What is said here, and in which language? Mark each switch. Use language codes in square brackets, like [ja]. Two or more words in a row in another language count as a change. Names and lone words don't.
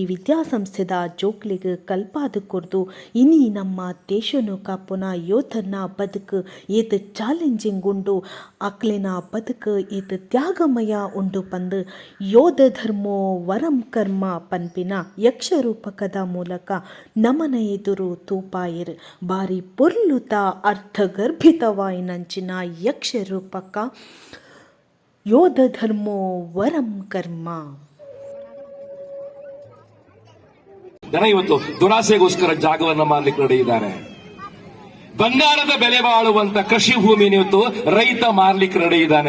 [tcy] ವಿದ್ಯಾಸಂಸ್ಥೆದ ಜೋಕ್ಲಿಗ್ ಕಲ್ಪಾದ ಕುರ್ದು ಇನಿ ನಮ್ಮ ದೇಶನು ಕಾಪುನ ಯೋಧನ ಬದುಕು ಏತ್ ಚಾಲೆಂಜಿಂಗ್ ಉಂಡು ಅಕ್ಲಿನ ಬದುಕು ಏತ್ ತ್ಯಾಗಮಯ ಉಂಡು ಪಂದು ಯೋಧ ಧರ್ಮೋ ವರಂ ಕರ್ಮ ಪನ್ಪಿನ ಯಕ್ಷ ರೂಪಕದ ಮೂಲಕ ನಮನ ಎದುರು ತೂಪಾಯಿರ್ ಬಾರಿ ಪೊರ್ಲುತ ಅರ್ಥಗರ್ಭಿತವಾಯಿನಂಚಿನ ಯಕ್ಷ ರೂಪಕ ಯೋಧ ಧರ್ಮೋ ವರಂ ಕರ್ಮ. [kn] ಜನ ಇವತ್ತು ದುರಾಸೆಗೋಸ್ಕರ ಜಾಗವನ್ನ ಮಾರಲಿಕ್ಕೆ ನಡೆಯಿದ್ದಾರೆ. ಬಂಗಾರದ ಬೆಲೆ ಬಾಳುವಂತ ಕೃಷಿ ಭೂಮಿನ ಇವತ್ತು ರೈತ ಮಾರ್ಲಿಕ್ಕೆ ನಡೆಯಿದ್ದಾನೆ.